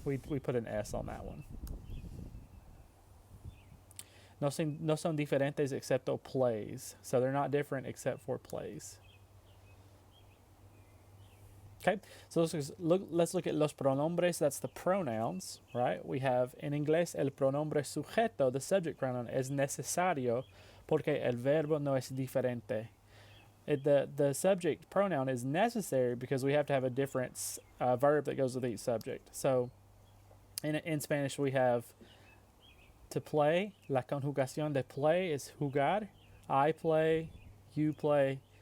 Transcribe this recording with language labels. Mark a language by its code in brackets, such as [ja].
[en] We put an S on that one. [es] No son diferentes excepto [en] plays. So they're not different except for plays. Okay, so let's look at [es] los pronombres. [en] That's the pronouns, right? We have in [es] inglés el pronombre sujeto, [en] the subject pronoun, [es] es necesario porque el verbo no es diferente. [en] The subject pronoun is necessary because we have to have a different verb that goes with each subject. So in Spanish, we have to play. [es] La conjugación de [en] play is jugar. I play, you play,